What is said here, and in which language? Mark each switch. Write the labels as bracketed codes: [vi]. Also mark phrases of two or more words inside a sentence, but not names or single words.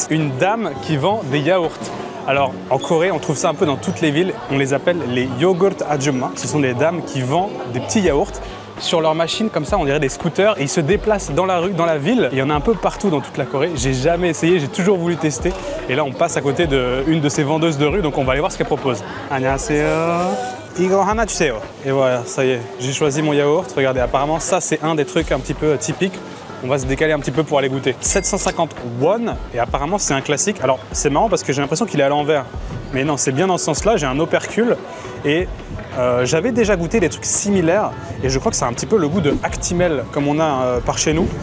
[fr] Une dame qui vend des yaourts. Alors, en Corée, on trouve ça un peu dans toutes les villes. On les appelle les yogurt ajumma. Ce sont des dames qui vendent des petits yaourts sur leur machine, comme ça, on dirait des scooters. Et ils se déplacent dans la rue, dans la ville. Et il y en a un peu partout dans toute la Corée. J'ai jamais essayé, j'ai toujours voulu tester. Et là, on passe à côté d'une de ces vendeuses de rue, donc on va aller voir ce qu'elle propose. [ko] 안녕하세요. 이거 하나 주세요. [fr] Et voilà, ça y est, j'ai choisi mon yaourt. Regardez, apparemment, ça, c'est un des trucs un petit peu typiques. On va se décaler un petit peu pour aller goûter. 750 won et apparemment c'est un classique. Alors c'est marrant parce que j'ai l'impression qu'il est à l'envers. Mais non, c'est bien dans ce sens-là, j'ai un opercule et j'avais déjà goûté des trucs similaires et je crois que ça a un petit peu le goût de Actimel comme on a par chez nous.